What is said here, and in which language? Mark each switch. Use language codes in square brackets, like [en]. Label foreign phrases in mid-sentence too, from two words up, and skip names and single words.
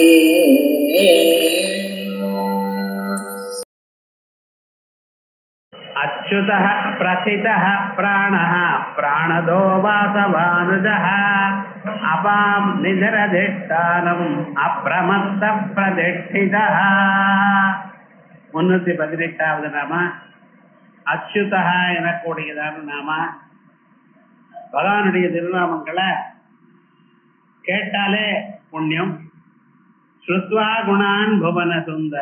[sa] अच्युतः प्रथितः प्राणः प्राणदो वासवानुजः अपां निधरधिष्ठानम् अप्रमत्तः प्रतिष्ठितः. [ta] 318வது நாம அச்சுதः எனக்கூடியதான நாம. பகவானுடைய திருநாமங்களை கேட்டாலே புண்ணியம். [sa] श्रुत्वा गुणान् भुवन सुन्दर.